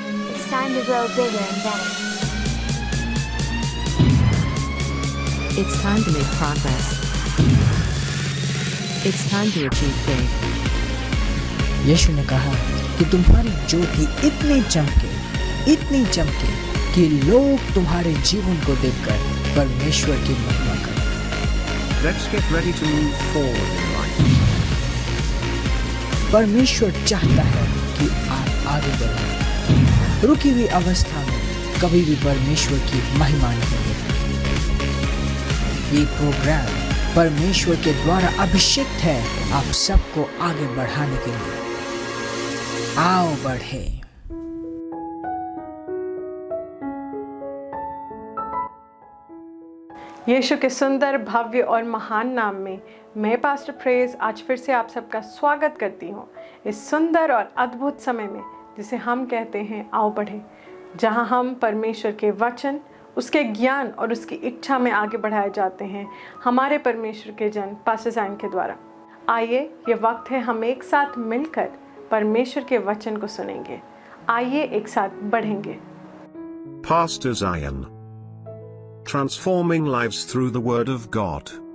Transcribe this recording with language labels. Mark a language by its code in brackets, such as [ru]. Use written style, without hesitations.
[en] It's time to grow bigger and better. It's time to make progress. It's time to achieve big. [hi] यीशु ने कहा कि तुम्हारी ज्योति इतनी चमके कि लोग तुम्हारे जीवन को देखकर परमेश्वर की महिमा करें। [en] Let's get ready to move forward in life. [hi] परमेश्वर चाहता है कि आप आगे बढ़ें। रुकी हुई अवस्था में कभी भी परमेश्वर की महिमा नहीं होती। ये प्रोग्राम परमेश्वर के द्वारा अभिषेक है आप सबको आगे बढ़ाने के लिए। आओ बढ़े। यीशु के सुंदर, भव्य और महान नाम में मैं पास्टर प्रेज आज फिर से आप सबका स्वागत करती हूँ इस सुंदर और अद्भुत समय में जिसे हम कहते हैं आओ बढ़े, जहाँ हम परमेश्वर के वचन, उसके ज्ञान और उसकी इच्छा में आगे बढ़ाए जाते हैं हमारे परमेश्वर के जन पास्टर ज़ायन के द्वारा। आइए, ये वक्त है हम एक साथ मिलकर परमेश्वर के वचन को सुनेंगे। आइए एक साथ बढ़ेंगे। [en] Pastor Zion. Transforming lives through the Word of God.